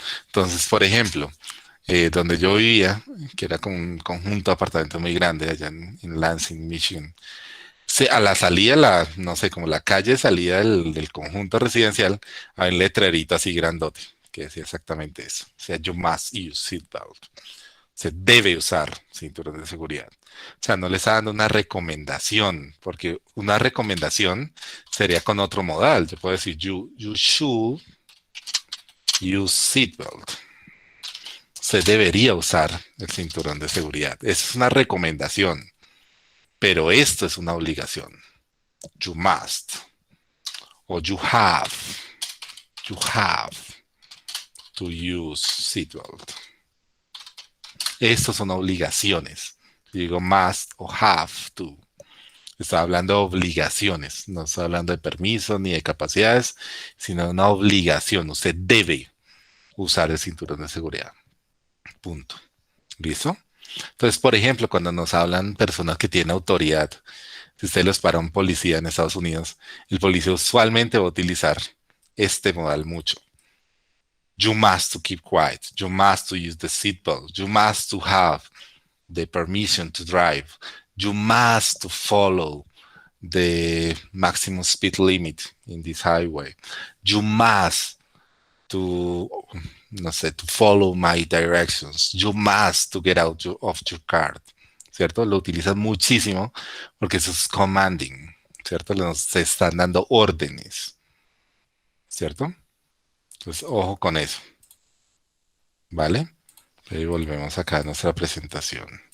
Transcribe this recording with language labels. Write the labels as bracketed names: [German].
[Spanish] Entonces, por ejemplo, donde yo vivía, que era como un conjunto de apartamentos muy grande allá en Lansing, Michigan, a la salida, no sé, como la calle de salida del conjunto residencial, hay un letrerito así grandote que decía exactamente eso. O sea, [English] you must use seatbelt. [Spanish] Se debe usar cinturón de seguridad. O sea, no le está dando una recomendación, porque una recomendación sería con otro modal. Yo puedo decir, [English] you should use seatbelt. [Spanish] Se debería usar el cinturón de seguridad. Es una recomendación, pero esto es una obligación. [English] You must. O you have to use seatbelt. [Spanish] Estos son obligaciones. Digo must o have to. Está hablando de obligaciones, no está hablando de permiso ni de capacidades, sino de una obligación. Usted debe usar el cinturón de seguridad. Punto. ¿Listo? Entonces, por ejemplo, cuando nos hablan personas que tienen autoridad, si usted los para un policía en Estados Unidos, el policía usualmente va a utilizar este modal mucho. [English] You must to keep quiet. You must to use the seatbelt. You must to have the permission to drive. You must to follow the maximum speed limit in this highway. You must to, no sé, to follow my directions. You must to get out of your car. [Spanish] ¿Cierto? Lo utilizan muchísimo porque eso es commanding, ¿cierto? Se están dando órdenes, ¿cierto? Entonces, ojo con eso, ¿vale? Y volvemos acá a nuestra presentación.